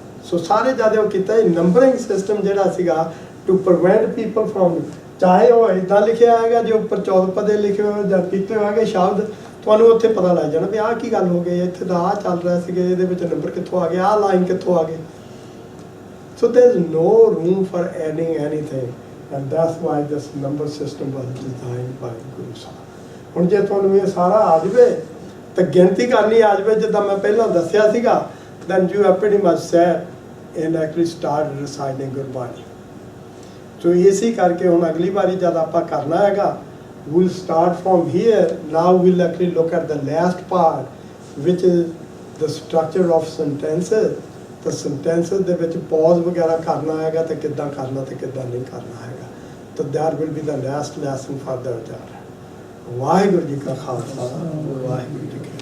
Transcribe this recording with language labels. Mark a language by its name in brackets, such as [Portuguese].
[Punjabi] ਸੋ ਸਾਰੇ ਜਿਆਦਾ ਉਹ ਕੀਤਾ ਨੰਬਰਿੰਗ ਸਿਸਟਮ ਜਿਹੜਾ ਸੀਗਾ [English] to prevent people from, [Punjabi] ਚਾਹੇ ਉਹ ਇੱਦਾਂ ਲਿਖਿਆ ਹੈਗਾ ਜੇ ਉੱਪਰ 14 ਪਦੇ ਲਿਖੇ ਹੋਏ ਜਾਂ ਕੀਤੇ ਹੋਏ ਸ਼ਬਦ, ਤੁਹਾਨੂੰ ਉੱਥੇ ਪਤਾ ਲੱਗ ਜਾਣਾ ਵੀ ਆਹ ਕੀ ਗੱਲ ਹੋ ਗਈ, ਇੱਥੇ ਤਾਂ ਆਹ ਚੱਲ ਰਿਹਾ ਸੀਗਾ, ਇਹਦੇ ਵਿੱਚ ਨੰਬਰ ਕਿੱਥੋਂ ਆ ਗਿਆ, ਆਹ ਲਾਈਨ ਕਿੱਥੋਂ ਆ ਗਈ। [English] So there is no room for adding anything, and that's why this number system was designed by Guru Sahib। [Punjabi] ਹੁਣ ਜੇ ਤੁਹਾਨੂੰ ਇਹ ਸਾਰਾ ਆ ਜਾਵੇ ਤਾਂ ਗਿਣਤੀ ਕਰਨੀ ਆ ਜਾਵੇ ਜਿੱਦਾਂ ਮੈਂ ਪਹਿਲਾਂ ਦੱਸਿਆ ਸੀਗਾ, [English] then you have pretty much said and actually start reciting [Punjabi] Gurbani. ਸੋ ਇਸੇ ਕਰਕੇ ਹੁਣ ਅਗਲੀ ਵਾਰੀ ਜਦ ਆਪਾਂ ਕਰਨਾ ਹੈਗਾ, [English] we'll start from here. Now we'll actually look at the last part, which is the structure of sentences। [Punjabi] the sentences ਦੇ ਵਿੱਚ pause ਵਗੈਰਾ ਕਰਨਾ ਹੈਗਾ ਤੇ ਕਿੱਦਾਂ ਕਰਨਾ ਤੇ ਕਿੱਦਾਂ ਨਹੀਂ ਕਰਨਾ ਹੈਗਾ। [English] ਤਾਂ that will be the last lesson for the achar. [Punjabi] ਵਾਹਿਗੁਰੂ ਜੀ ਕਾ ਖਾਲਸਾ, ਵਾਹਿਗੁਰੂ ਜੀ